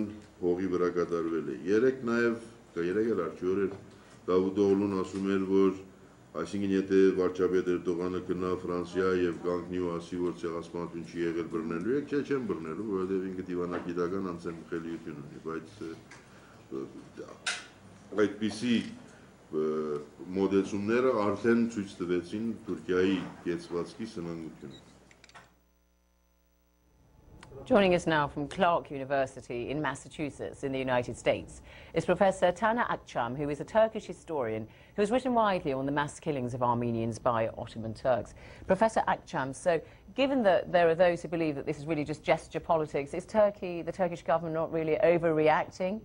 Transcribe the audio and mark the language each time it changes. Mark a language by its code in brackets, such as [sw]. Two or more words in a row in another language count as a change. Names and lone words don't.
[hy] հողի վրա կատարվել է։ Երեք էլ արդի օր Դավուտ Օղլուն ասում էր, որ այսինքն եթե վարչապետ Էրդողանը գնա Ֆրանսիա եւ կանգնի ու ասի, որ ցեղասպանություն չի եղել, բռնելու եք, չեն բռնելու, որովհետեւ ինքը դիվանագիտական անցնխելիություն ունի, բայց այդպիսի մոդելությունները արդեն ցույց տվեցին Թուրքիայի կեցվածքի սնանկությունը։ [en] Joining us now from Clark University in Massachusetts in the United States is Professor Taner Akçam, who is a Turkish historian who has written widely on the mass killings of Armenians by Ottoman Turks. Professor Akçam, so given that there are those who believe that this is really just gesture politics, is the Turkish government not really overreacting?